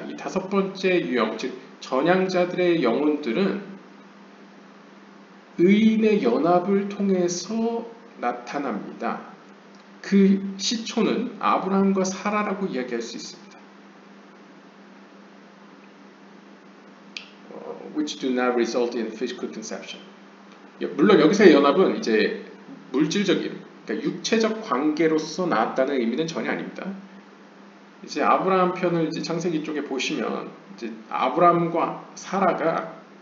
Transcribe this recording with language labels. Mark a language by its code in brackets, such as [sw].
[ko] 이 다섯 번째 유형, 즉 전향자들의 영혼들은 의인의 연합을 통해서 나타납니다. 그 시초는 아브라함과 사라라고 이야기할 수 있습니다. [en] Which do not result in physical conception. [ko] 물론 여기서의 연합은 이제 물질적인, 그러니까 육체적 관계로서 나왔다는 의미는 전혀 아닙니다. 이제 아브라함 편을 이제 창세기 쪽에 보시면 이제 아브라함과 사라가